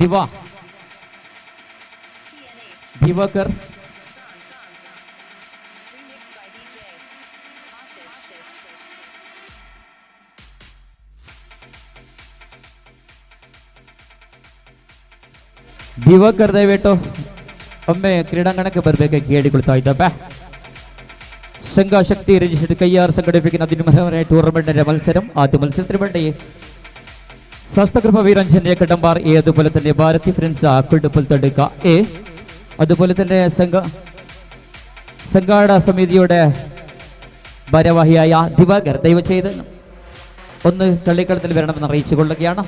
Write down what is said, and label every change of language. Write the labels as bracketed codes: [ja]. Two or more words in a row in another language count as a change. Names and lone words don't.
[kn] ದಿವಾಕರ್, ದಿವಾಕರ್ ದಯವಿಟ್ಟು ಒಮ್ಮೆ ಕ್ರೀಡಾಂಗಣಕ್ಕೆ ಬರಬೇಕಾಗಿ ಕೇಳಿಕೊಳ್ತಾ ಇದ್ದಪ್ಪ. [ml] സംഘ ശക്തി രജിസ്റ്റർ കയ്യാർ സംഘടിപ്പിക്കുന്ന അതിമനോഹരമായ ടൂർണമെന്റിന്റെ മത്സരം. ആദ്യ മത്സരത്തിന് വേണ്ടി ശാസ്ത്രകൃപ വീരാഞ്ജനെ കടമ്പാർ എ, അതുപോലെ തന്നെ ഭാരതി ഫ്രണ്ട്സ് കുടുപ്പൽ തടുക്ക എ, അതുപോലെ തന്നെ സംഘാടക സമിതിയുടെ ഭാരവാഹിയായ ദിവാകർ ദയവ് ചെയ്ത് ഒന്ന് കളിക്കളത്തിൽ വരണമെന്ന് അറിയിച്ചു കൊള്ളുകയാണ്.